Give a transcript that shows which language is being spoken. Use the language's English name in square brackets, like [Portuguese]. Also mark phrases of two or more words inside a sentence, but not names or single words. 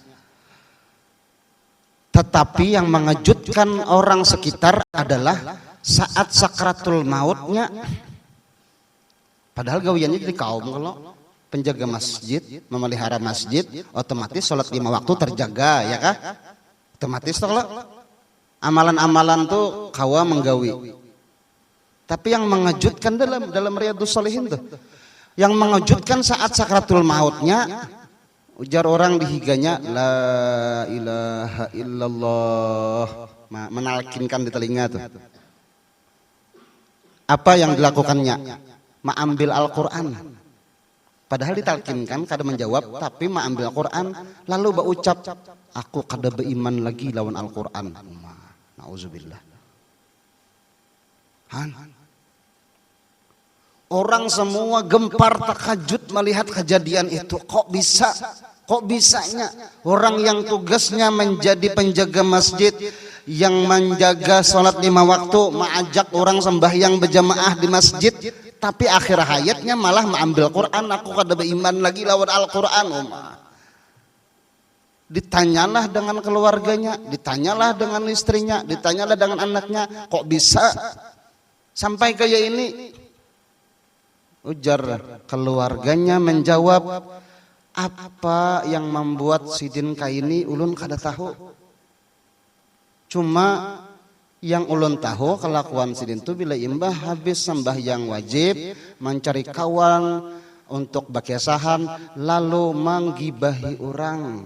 [Banjar] Tetapi yang mengejutkan orang sekitar adalah saat sakratul mautnya, padahal gawiannya jadi kaum, kalau penjaga masjid, memelihara masjid, otomatis sholat 5 waktu terjaga, ya kah? Otomatis kalau amalan-amalan tuh kawa menggawi. [Indonesian] Tapi yang mengejutkan dalam Riyadhus Shalihin tuh, yang mengejutkan saat sakratul mautnya, [Banjar] ujar orang di higanya, [Arabic] la ilaha illallah, [Banjar] menalkinkan di telinga tuh. [Indonesian] Apa yang dilakukannya? Mengambil Al-Quran. [Banjar] Padahal ditalkinkan kada menjawab, tapi mengambil Al-Quran lalu berucap, aku kada beriman lagi lawan Al-Quran. [Arabic] Nauzubillah. [Banjar] Orang semua gempar takajud melihat kejadian itu. Kok bisanya orang yang tugasnya menjadi penjaga masjid, yang menjaga sholat 5 waktu, mengajak orang sembahyang berjamaah di masjid, tapi akhir hayatnya malah mengambil Quran, aku kada beriman lagi lawan Al-Quran. [Indonesian] Ditanyalah dengan keluarganya, ditanyalah dengan istrinya, ditanyalah dengan anaknya, kok bisa sampai kayak ini? [Banjar] Ujar keluarganya menjawab, apa yang membuat Sidin kaini ulun kada tahu. Cuma yang ulun tahu kelakuan Sidin itu bila imbah habis sembahyang wajib, mencari kawan untuk bakesahan, lalu menggibahi orang.